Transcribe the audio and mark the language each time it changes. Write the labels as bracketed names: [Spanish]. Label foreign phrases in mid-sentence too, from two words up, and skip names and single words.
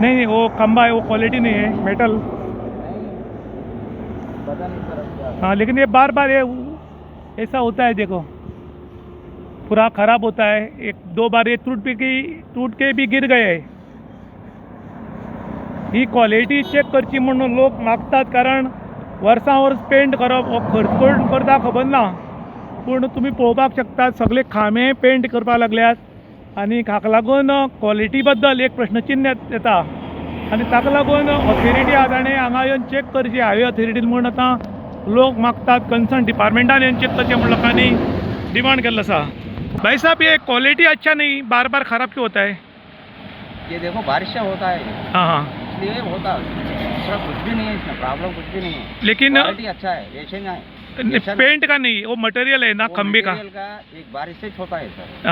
[Hindi] नहीं वो खंबा है वो क्वालिटी नहीं है मेटल। नहीं, पता नहीं सर अब क्या। हाँ लेकिन ये बार बार ये ऐसा होता है, देखो पूरा खराब होता है। 1-2 बार ये टूट के भी गिर गए। [Konkani] ही क्वालिटी चेक करची म्हणून लोक मागतात कारण वर्सां वर्स पेंट करप हो खर्च कोण करता खबर ना पूण तुमी पळोवपाक शकतात सगळे खांबे पेंट करपाक लागल्यात आनी हाका लागून क्वॉलिटी बद्दल एक प्रश्नचिन्ह येता आनी ताका लागून ऑथॉरिटी आहा ताणें हांगा येवन चेक करची हायवे ऑथॉरिटीन म्हूण आतां लोक मागतात कन्सर्न डिपार्टमेंटान येवन चेक करचें म्हूण लोकांनी डिमांड केल्लो आसा। [Hindi] भाई साहब ये क्वालिटी अच्छा नहीं बार बार खराब क्यों होता है? ये देखो बारिश से होता है हाँ हाँ इसलिए होता है, दूसरा कुछ भी नहीं है इसमें, प्रॉब्लम कुछ भी नहीं है। लेकिन क्वालिटी अच्छा है ऐसे नहीं है। पेंट का नहीं वो मटेरियल है ना वो खंबे का। मटेरियल का एक बारिश से होता है सर,